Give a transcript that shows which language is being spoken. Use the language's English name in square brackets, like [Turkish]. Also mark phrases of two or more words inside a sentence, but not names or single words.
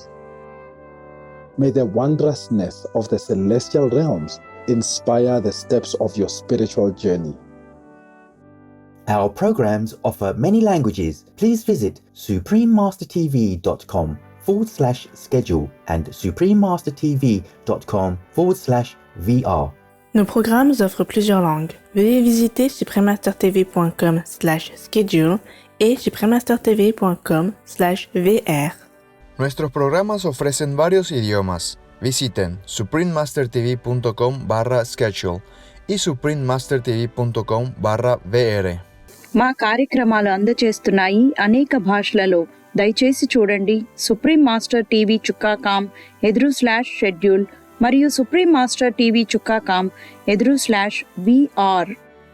[English] May the wondrousness of the celestial realms inspire the steps of your spiritual journey. Our programs offer many languages. Please visit suprememastertv.com/schedule and suprememastertv.com/VR. [French] Nos programmes offrent plusieurs langues. Veuillez visiter suprememastertv.com/schedule et suprememastertv.com/VR. [Spanish] Nuestros programas ofrecen varios idiomas. Visiten suprememastertv.com/schedule y suprememastertv.com/VR. [Telugu] మా కార్యక్రమాలు అందజేస్తున్నాయి అనేక భాషలలో. దయచేసి చూడండి suprememastertv.com/schedule మరియు suprememastertv.com/VR.